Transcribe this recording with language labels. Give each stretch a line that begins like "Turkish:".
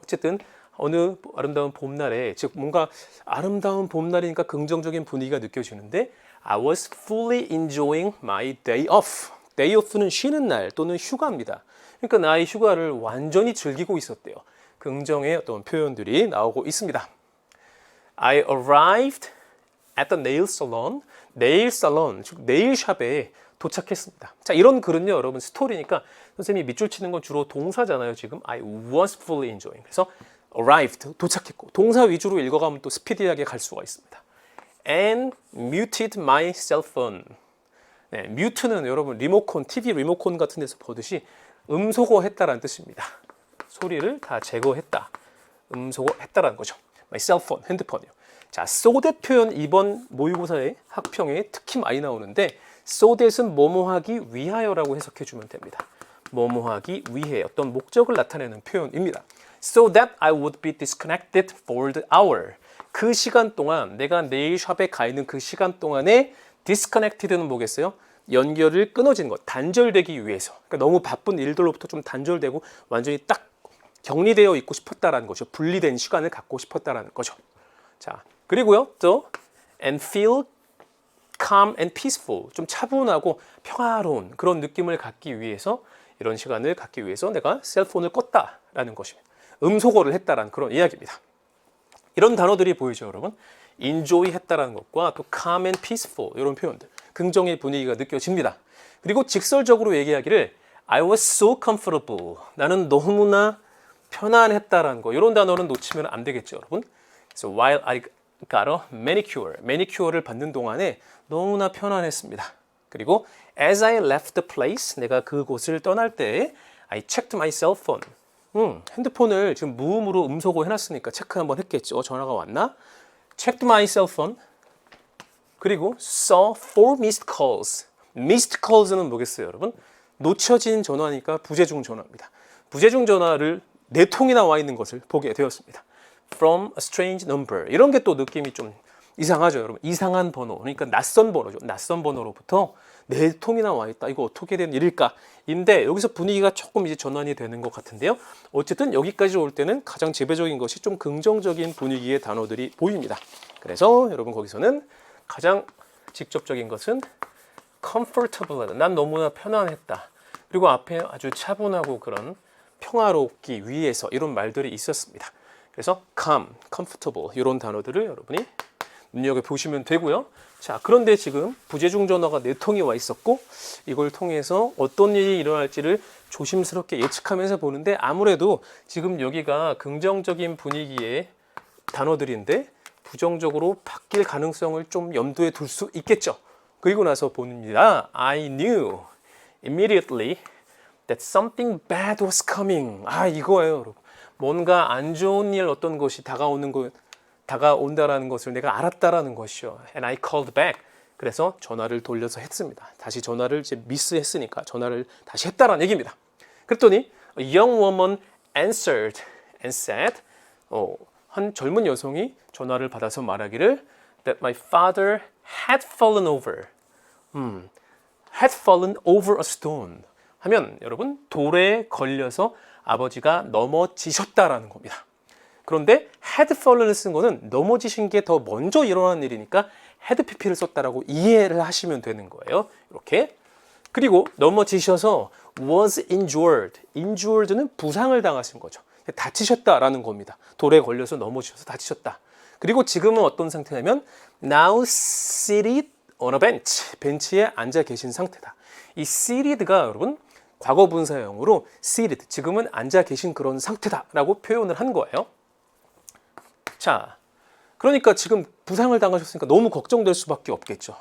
Korean: 어쨌든 어느 아름다운 봄날에, 즉 뭔가 아름다운 봄날이니까 긍정적인 분위기가 느껴지는데
English: I was fully enjoying my day off.
Korean: day off는 쉬는 날 또는 휴가입니다. 그러니까 나의 휴가를 완전히 즐기고 있었대요. 긍정의 어떤 표현들이 나오고 있습니다.
English: I arrived at the nail salon.
Korean: 네일 살론, 즉 네일샵에 도착했습니다. 자, 이런 글은요, 여러분 스토리니까 선생님이 밑줄 치는 건 주로 동사잖아요. 지금
English: I was fully enjoying.
Korean: 그래서 arrived, 도착했고 동사 위주로 읽어가면 또 스피디하게 갈 수가 있습니다.
English: And muted my cell phone.
Korean: 네, mute는 여러분 리모컨, TV 리모컨 같은 데서 보듯이 음소거했다라는 뜻입니다. 소리를 다 제거했다. 음소거했다라는 거죠.
English: My cell phone,
Korean: 핸드폰이요. 자, so that 표현 이번 모의고사의 학평에 특히 많이 나오는데 so that은 뭐뭐하기 위하여라고 해석해 주면 됩니다. 뭐뭐하기 위해 어떤 목적을 나타내는 표현입니다.
English: So that I would be disconnected for the hour.
Korean: 그 시간 동안 내가 네일 샵에 가 있는 그 시간 동안에 disconnected는 뭐겠어요? 연결을 끊어진 것, 단절되기 위해서. 그러니까 너무 바쁜 일들로부터 좀 단절되고 완전히 딱 격리되어 있고 싶었다라는 거죠. 분리된 시간을 갖고 싶었다라는 거죠. 자, 그리고요, 또
English: and feel calm and peaceful,
Korean: 좀 차분하고 평화로운 그런 느낌을 갖기 위해서, 이런 시간을 갖기 위해서 내가 셀폰을 껐다라는 것입니다. 음소거를 했다라는 그런 이야기입니다. 이런 단어들이 보이죠, 여러분? enjoy 했다라는 것과 또
English: calm and peaceful
Korean: 이런 표현들, 긍정의 분위기가 느껴집니다. 그리고 직설적으로 얘기하기를
English: I was so comfortable,
Korean: 나는 너무나 편안했다라는 거, 이런 단어는 놓치면 안 되겠죠, 여러분?
English: So while I got a manicure,
Korean: 매니큐어를 받는 동안에 너무나 편안했습니다.
English: 그리고 as I left the place,
Korean: 내가 그곳을 떠날 때
English: I checked my cell phone.
Korean: 핸드폰을 지금 무음으로 음소거 해놨으니까 체크 한번 했겠죠. 전화가 왔나?
English: Checked my cell phone. 그리고 saw 4 missed calls.
Korean: missed calls는 뭐겠어요, 여러분? 놓쳐진 전화니까 부재중 전화입니다. 부재중 전화를 4통이나 와 있는 것을 보게 되었습니다.
English: From a strange number.
Korean: 이런 게 또 느낌이 좀 이상하죠, 여러분. 이상한 번호. 그러니까 낯선 번호죠. 낯선 번호로부터 4통이나 와 있다. 이거 어떻게 된 일일까? 인데 여기서 분위기가 조금 이제 전환이 되는 것 같은데요. 어쨌든 여기까지 올 때는 가장 지배적인 것이 좀 긍정적인 분위기의 단어들이 보입니다. 그래서 여러분 거기서는 가장 직접적인 것은 comfortable. 난 너무나 편안했다. 그리고 앞에 아주 차분하고 그런 평화롭기 위해서 이런 말들이 있었습니다. 그래서 calm, comfortable 이런 단어들을 여러분이 눈여겨보시면 되고요. 자, 그런데 지금 부재중 전화가 4통이 와 있었고 이걸 통해서 어떤 일이 일어날지를 조심스럽게 예측하면서 보는데 아무래도 지금 여기가 긍정적인 분위기의 단어들인데 부정적으로 바뀔 가능성을 좀 염두에 둘 수 있겠죠. 그리고 나서 봅니다.
English: I knew immediately that something bad was coming.
Korean: 아, 이거예요, 여러분. 뭔가 안 좋은 일 어떤 것이 다가온다라는 것을 내가 알았다라는 것이요.
English: And I called back.
Korean: 그래서 전화를 돌려서 했습니다. 다시 전화를 이제 미스했으니까 전화를 다시 했다라는 얘기입니다. 그랬더니
English: a young woman answered and said,
Korean: 한 젊은 여성이 전화를 받아서 말하기를
English: that my father had fallen over. had fallen over a stone.
Korean: 하면 여러분 돌에 걸려서 아버지가 넘어지셨다라는 겁니다. 그런데 had fallen을 쓴 거는 넘어지신 게 더 먼저 일어난 일이니까 had pp를 썼다라고 이해를 하시면 되는 거예요. 이렇게. 그리고 넘어지셔서 was injured. injured는 부상을 당하신 거죠. 다치셨다라는 겁니다. 돌에 걸려서 넘어지셔서 다치셨다. 그리고 지금은 어떤 상태냐면
English: now seated on a bench.
Korean: 벤치에 앉아 계신 상태다. 이 seated가 여러분 과거 분사형으로 seated. 지금은 앉아 계신 그런 상태다라고 표현을 한 거예요. 자, 그러니까 지금 부상을 당하셨으니까 너무 걱정될 수밖에 없겠죠.